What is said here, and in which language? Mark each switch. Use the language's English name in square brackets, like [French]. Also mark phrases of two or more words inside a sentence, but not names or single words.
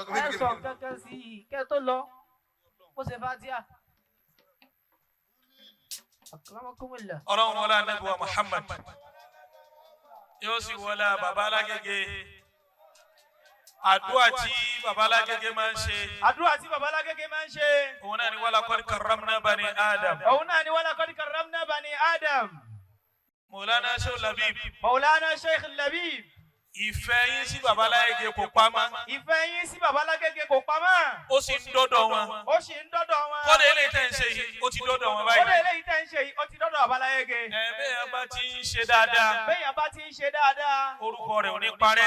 [Yoruba] kankan sí i kẹ́ tó lọ ó ṣe Fatiha. Ọlọ́run wọlé Ànábì wa Muhammad yóò sì wọlé bàbá alágége àdúrà tí bàbá alágége máa ń ṣe. Àdúrà tí bàbá alágége máa ń ṣe. Òun náà ni [Arabic] ولقد كرمنا بني آدم. [Yoruba] Òun náà ni [Arabic] ولقد كرمنا بني آدم. [Yoruba] Maulana Sheikh Labib. Maulana Sheikh Labib. ìfẹ́ yín sí babaláyege kò pamọ́. ìfẹ́ yín sí babalágége kò pamọ́. ó sì ń dọ́dọ̀ wọn. ó sì ń dọ́dọ̀ wọn. kọ́dà eléyìí tẹ̀ ń ṣe yìí ó ti dọ́dọ̀ wọn báyìí. kódà eléyìí tẹ́ ń ṣe yìí ó ti dọ́dọ̀ babalágége. bẹ́ẹ̀ bá ti ń ṣe dáadáa. béèyàn bá ti ń ṣe dáadáa. orúkọ rẹ̀ ò ní parẹ́.